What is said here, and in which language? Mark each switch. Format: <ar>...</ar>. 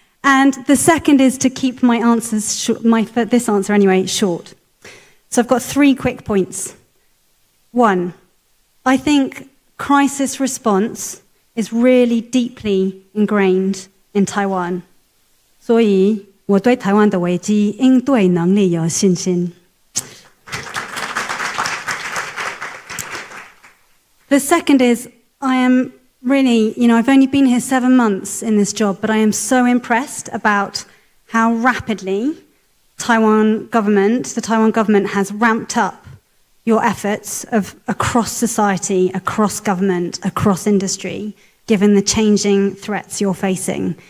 <en>And the second is to keep my answers short, this answer anyway, short. So I've got 3 quick points. 1, I think crisis response is really deeply ingrained in Taiwan.</en> <zh>所以我对台湾的危机应对能力有信心。</zh> <en>The second is, I am really, I've only been here 7 months in this job, but I am so impressed about how rapidly the Taiwan government has ramped up your efforts across society, across government, across industry, given the changing threats you're facing.</en>